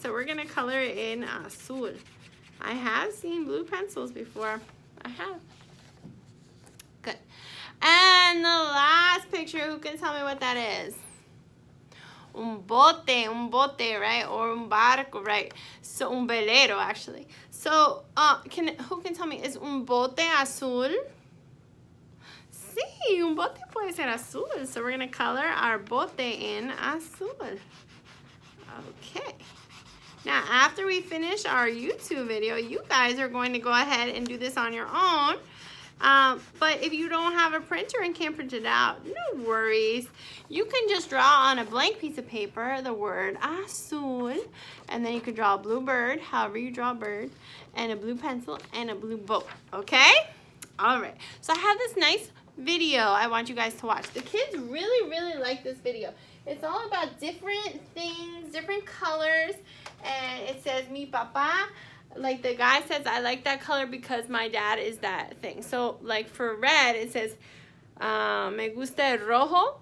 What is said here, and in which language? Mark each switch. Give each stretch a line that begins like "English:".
English: So we're gonna color it in Azul. I have seen blue pencils before. I have. Good. And the last picture, who can tell me what that is?
Spanish: Un bote,
English: right?
Spanish: Or un barco, right?
English: So
Spanish: un velero,
English: actually. So, who can tell me, is
Spanish: un bote azul? Sí, un bote puede ser azul.
English: So we're gonna color our bote in azul. Okay. Now, after we finish our YouTube video, you guys are going to go ahead and do this on your own. But if you don't have a printer and can't print it out, no worries. You can just draw on a blank piece of paper the word Azul, and then you can draw a blue bird, however you draw a bird, and a blue pencil, and a blue boat, okay? All right, so I have this nice video I want you guys to watch. The kids really, really like this video. It's all about different things, different colors, and it says,
Spanish: mi papá.
English: Like the guy says, I like that color because my dad is that thing. So like for red, it says,
Spanish: me gusta el rojo.